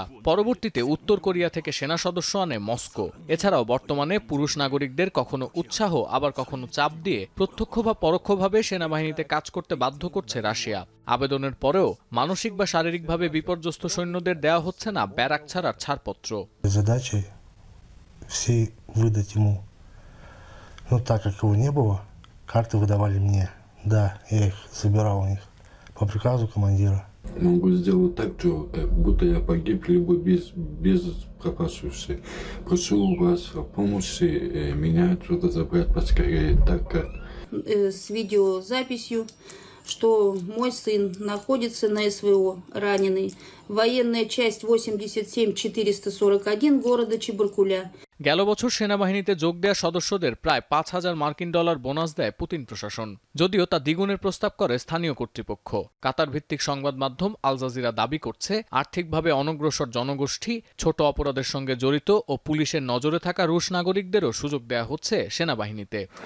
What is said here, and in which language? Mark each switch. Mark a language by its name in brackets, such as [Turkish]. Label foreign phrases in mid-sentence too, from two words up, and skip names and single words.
[Bangla] পরবর্তীতে উত্তর কোরিয়া থেকে সেনা সদস্য আনে মস্কো। এছাড়াও বর্তমানে পুরুষ নাগরিকদের কখনো উৎসাহ আবার কখনো চাপ দিয়ে প্রত্যক্ষ বা পরোক্ষভাবে সেনাবাহিনীতে কাজ করতে বাধ্য করছে রাশিয়া। আবেদনের পরেও মানসিক বা শারীরিকভাবে বিপর্যস্ত সৈন্যদের দেওয়া হচ্ছে না ব্যারাক ছাড়ার ছাড়পত্র। [Russian] Карты выдавали мне. Да, я их забирал у них по приказу командира. Могу сделать так, что как будто я погиб, либо без пропавшихся. Прошу вас о помощи, меня отсюда забрать поскорее, так как... С видеозаписью, что мой сын находится на СВО, раненый. Военная часть 87-441 города Чебаркуля. [Bangla] গেল বছর সেনাবাহিনীতে যোগ দেয়া সদস্যদের প্রায় $5,000 বোনাস দেয় পুতিন প্রশাসন, যদিও তা দ্বিগুণের প্রস্তাব করে স্থানীয় কর্তৃপক্ষ। কাতার ভিত্তিক সংবাদ মাধ্যম আল জাজিরা দাবি করছে আর্থিকভাবে অনগ্রসর জনগোষ্ঠী, ছোট অপরাধের সঙ্গে জড়িত ও পুলিশের নজরে থাকা রুশ নাগরিকদেরও সুযোগ দেয়া হচ্ছে সেনাবাহিনীতে।